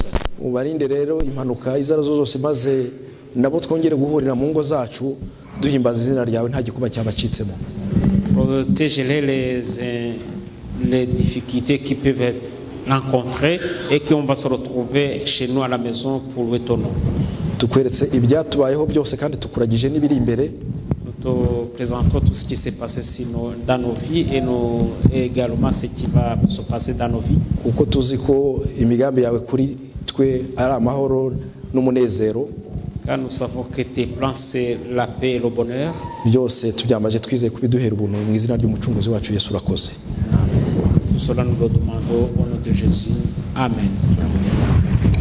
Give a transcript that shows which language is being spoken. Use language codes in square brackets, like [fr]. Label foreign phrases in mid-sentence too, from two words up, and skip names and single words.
[rw] Ubarinde rero impanuka izo arizo zose, maze nabo twongere guhurira mu ngo zacu duhimbaza izina ryawe nta gikuba cyabacitsemo. [fr] Protège-les les difficultés qui peuvent rencontrer et qu'on va se retrouver chez nous à la maison pour louer ton nom. [rw] Tukweretse ibyatubayeho byose kandi tukuragije n'ibiri imbere. [fr] Nous te présentons tout ce qui s'est passé dans nos vies et également ce qui va se passer dans nos vies. [rw] Kuko tuzi ko imigambi yawe kuri twe ari amahoro n'umunezero. [fr] Car nous savons que tes plans c'est la paix et le bonheur. [rw] Byose tubyambaje twizeye kubiduhera ubuntu mu izina ry'umucunguzi wacu Yesu urakoze. [fr] Tout cela nous le demandons au nom de Jésus. Amen.